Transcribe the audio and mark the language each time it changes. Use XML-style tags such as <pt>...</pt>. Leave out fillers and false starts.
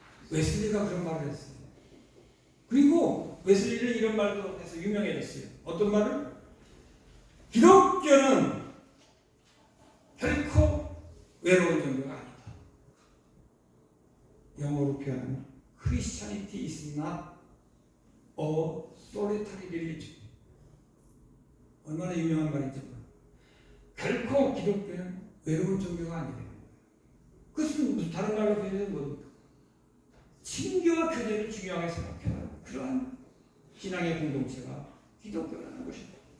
<ko>웨슬리가 그런 말을 했어요. 그리고 웨슬리는 이런 말도 해서 유명해졌어요. 어떤 말을? 기독교는 결코 외로운 종교가 아니다. 영어로 표현하면</ko> <en>Christianity is not a solitary religion.</en> <ko>얼마나 유명한 말인지 몰라요. 결코 기독교는 외로운 종교가 아니래요. 그것은 무슨 다른 말로 표현해서 뭡니까? 친교와 교제를 중요하게 생각해요. 그러한 신앙의 공동체가 기독교라는 것입니다.</ko>